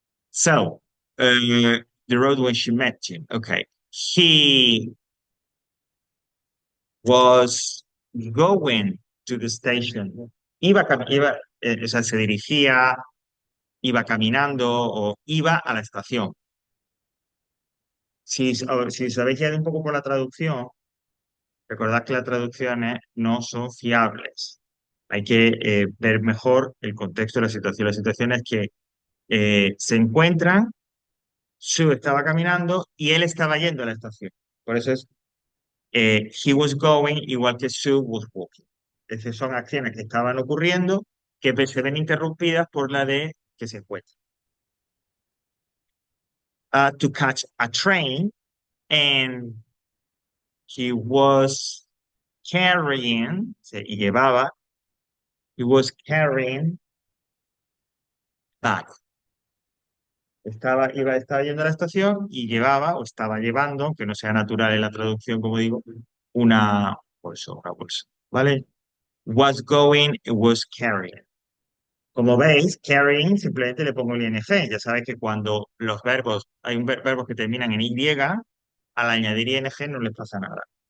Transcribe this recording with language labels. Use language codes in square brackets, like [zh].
[en] So, the road when she met him. Okay. He was going to the station. [es] O sea, se dirigía, iba caminando o iba a la estación. Si os habéis guiado un poco por la traducción, recordad que las traducciones no son fiables. Hay que ver mejor el contexto de la situación. La situación es que se encuentran, Sue estaba caminando y él estaba yendo a la estación. Por eso es [en] he was going [es] igual que Sue [en] was walking. [es] Es decir, son acciones que estaban ocurriendo que se ven interrumpidas por la de que se encuentran. [en] To catch a train and he was carrying, [es] y llevaba, [en] he was carrying bag. [es] Estaba yendo a la estación y llevaba o estaba llevando, aunque no sea natural en la traducción, como digo, una bolsa, ¿vale? [en] Was going, was carrying. [es] Como veis, carrying simplemente le pongo el ing. Ya sabéis que cuando los verbos, hay verbos que terminan en y, al añadir ing no les pasa nada.